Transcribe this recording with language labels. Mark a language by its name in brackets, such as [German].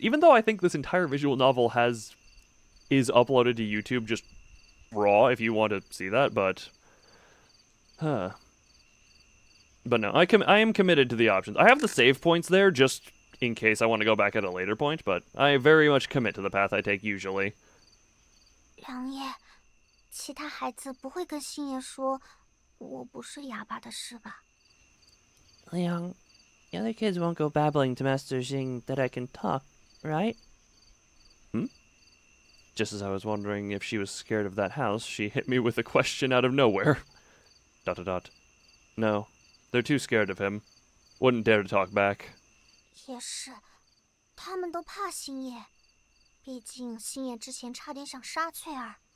[English] Even though I think this entire visual novel is uploaded to YouTube just raw, if you want to see that, but no, I am committed to the options. I have the save points there just in case I want to go back at a later point, but I very much commit to the path I take usually. [Chinese] 良夜，其他孩子不会跟星爷说我不是哑巴的事吧？ [English] Liang, the other kids won't go babbling to Master Xing that I can talk, right? Just as I was wondering if she was scared of that house, she hit me with a question out of nowhere. ... No, they're too scared of him. Wouldn't dare to talk back. [Chinese] 也是，他们都怕星爷，毕竟星爷之前差点想杀翠儿。